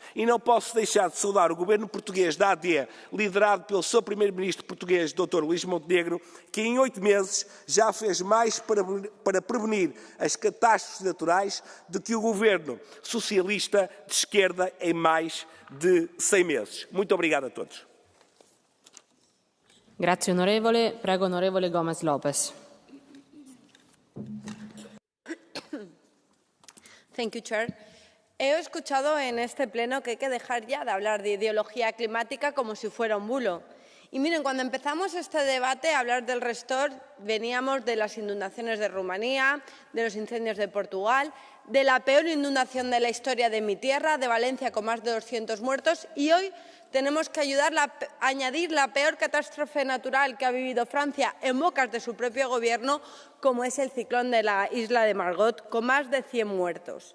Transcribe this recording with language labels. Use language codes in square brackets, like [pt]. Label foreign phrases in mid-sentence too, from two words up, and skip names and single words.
[pt] E não posso deixar de saudar o governo português da AD, liderado pelo Sr. Primeiro-Ministro português, Dr. Luís Montenegro, que em 8 meses já fez mais para prevenir as catástrofes naturais do que o governo socialista de esquerda em mais de 100 meses. Muito obrigado a todos. [it] Grazie onorevole. Prego onorevole Gomes Lopez. [en] Thank you, Chair. [es] He escuchado en este pleno que hay que dejar ya de hablar de ideología climática como si fuera un bulo. Y miren, cuando empezamos este debate a hablar del Restore, veníamos de las inundaciones de Rumanía, de los incendios de Portugal, de la peor inundación de la historia de mi tierra, de Valencia, con más de 200 muertos, y hoy tenemos que añadir la peor catástrofe natural que ha vivido Francia en bocas de su propio gobierno, como es el ciclón de la isla de Margot, con más de 100 muertos.